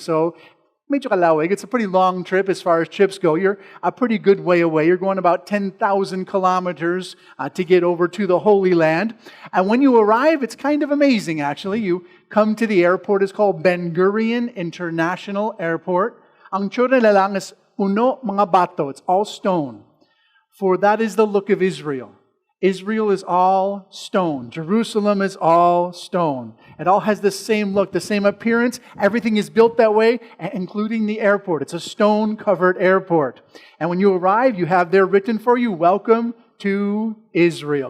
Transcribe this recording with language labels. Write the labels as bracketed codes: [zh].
[tl] So, medyo kalawig. [en] It's a pretty long trip as far as trips go. You're a pretty good way away. You're going about 10,000 kilometers to get over to the Holy Land. And when you arrive, it's kind of amazing, actually. You come to the airport. It's called Ben Gurion International Airport. [tl] Ang tsura na lang is puno mga bato. [en] It's all stone. For that is the look of Israel. Israel is all stone. Jerusalem is all stone. It all has the same look, the same appearance. Everything is built that way, including the airport. It's a stone-covered airport. And when you arrive, you have there written for you, welcome to Israel.